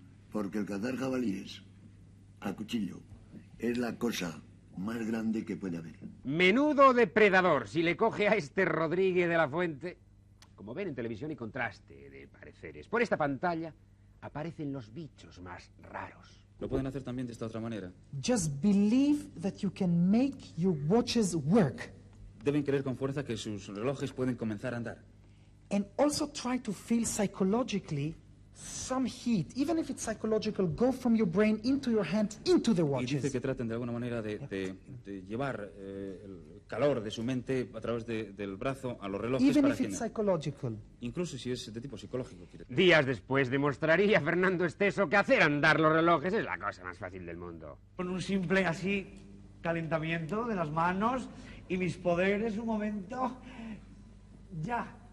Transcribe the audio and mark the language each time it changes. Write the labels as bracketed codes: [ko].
[es] Porque el cazar jabalíes a cuchillo es la cosa más grande que puede haber. Menudo depredador, si le coge a este Rodríguez de la Fuente. Como ven en televisión hay contraste de pareceres. Por esta pantalla aparecen los bichos más raros. Lo pueden hacer también de esta otra manera. [en] Just believe that you can make your watches work. [es] Deben creer con fuerza que sus relojes pueden comenzar a andar. [en] And also try to feel psychologically some heat, even if it's psychological, go from your brain into your hand, into the watches. [es] Y dice que traten de alguna manera de llevar el calor de su mente a través del brazo a los relojes. [en] Even [es] para [en] if it's psychological. [es] Incluso si es de tipo psicológico. Días después demostraría Fernando Esteso que hacer andar los relojes es la cosa más fácil del mundo. Con un simple así calentamiento de las manos y mis poderes, un momento, ya.